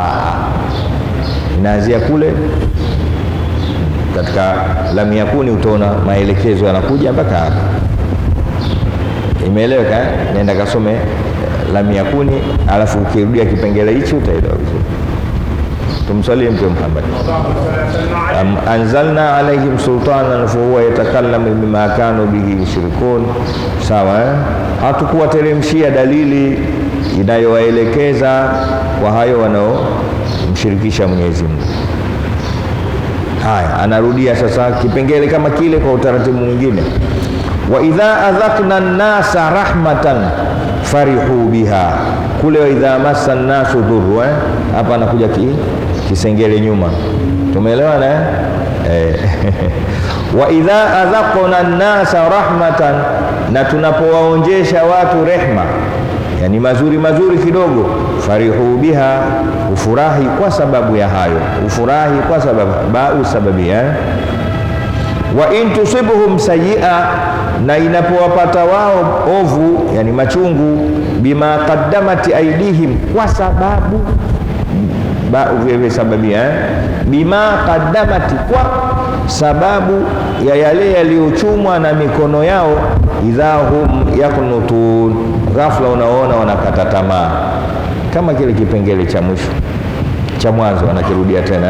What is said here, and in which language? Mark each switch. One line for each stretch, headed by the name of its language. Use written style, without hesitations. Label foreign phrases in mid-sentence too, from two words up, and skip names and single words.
Swahili: Inaanzia kule katika
Arabic: لم يكن,
Swahili: utaona maelekezo yanakuja mpaka hapa. Imeeleweka? Nenda kasome
Arabic: لم يكن,
Swahili: alafu ukirudia kipengele hicho utaelewa vizuri. Tumsalie Mtume Muhammad.
Arabic: أنزلنا عليهم سلطانا فهو يتكلم بما كانوا به يشركون,
Swahili: sawa? Hatukuwateremshia dalili inayowaelekeza kwa hayo wanaomshirikisha Mwenyezi Mungu. Haya, anarudia sasa kipengele kama kile kwa utaratibu mwingine.
Arabic: وإذا أذقنا الناس رحمة فرحوا بها,
Swahili: kule
Arabic: وإذا مس الناس ضر,
Swahili: hapa anakuja kisengele nyuma. Tumeelewana
Arabic: وإذا أذقنا الناس رحمة,
Swahili: na tunapowaonjesha watu rehma, yani mazuri mazuri kidogo,
Arabic: فرحوا بها,
Swahili: ufurahi kwa sababu ya hayo, ufurahi kwa sababu ba'u sababi.
Arabic: وإن تصبهم سيئة,
Swahili: na inapowapata wao ovu, yani machungu,
Arabic: بما قدمت أيديهم,
Swahili: kwa sababu ba'u vile sababi,
Arabic: بما قدمت,
Swahili: kwa sababu ya yale yaliyochumwa na mikono yao,
Arabic: إذا هم يقنطون,
Swahili: ghafla unaona wanakata tamaa, kama kile kipengele cha mwisho cha mwanzo anakirudia tena.